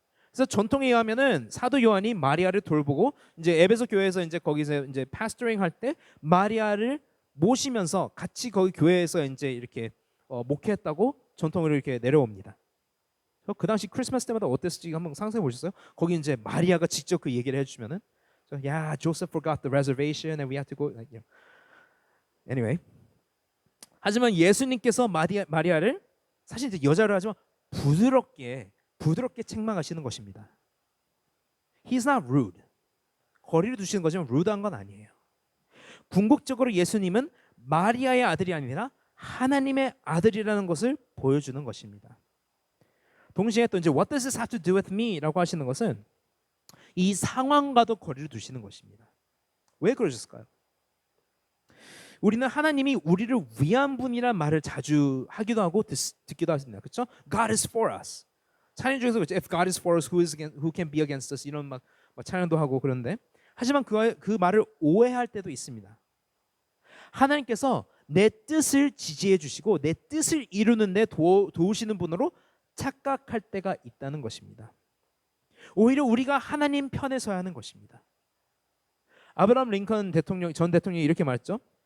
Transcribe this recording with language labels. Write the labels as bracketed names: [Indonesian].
[Korean] 그래서 전통에 의하면은 사도 요한이 마리아를 돌보고 이제 에베소 교회에서 이제 거기서 이제 파스토링 할 때 마리아를 모시면서 같이 거기 교회에서 이제 이렇게 목회했다고 전통으로 이렇게 내려옵니다. 그 당시 크리스마스 때마다 어땠을지 한번 상상해 보셨어요? 거기 이제 마리아가 직접 그 얘기를 해주면은 야, [English] Joseph forgot the reservation and we have to go. [Korean] Anyway, 하지만 예수님께서 마리아를 사실 이제 여자로 하지만 부드럽게 책망하시는 것입니다. [English] He's not rude. [Korean] 거리를 두시는 거지만 rude한 건 아니에요. 궁극적으로 예수님은 마리아의 아들이 아니라 하나님의 아들이라는 것을 보여주는 것입니다. 동시에 또 이제 [English] What does this have to do with me? [Korean] 라고 하시는 것은 이 상황과도 거리를 두시는 것입니다. 왜 그러셨을까요? 우리는 하나님이 우리를 위한 분이란 말을 자주 하기도 하고 듣기도 하십니다. 그렇죠? [English] God is for us. [Korean] 찬양 중에서 그렇죠? [English] If God is for us, who can be against us? [Korean] 이런 막 찬양도 하고 그런데 하지만 그 말을 오해할 때도 있습니다. 하나님께서 내 뜻을 지지해 주시고 내 뜻을 이루는 데 도우시는 분으로 착각할 때가 있다는 것입니다. 오히려 우리가 하나님 편에 서야 하는 것입니다. 아브라함 링컨 전 대통령이 이렇게 말했죠.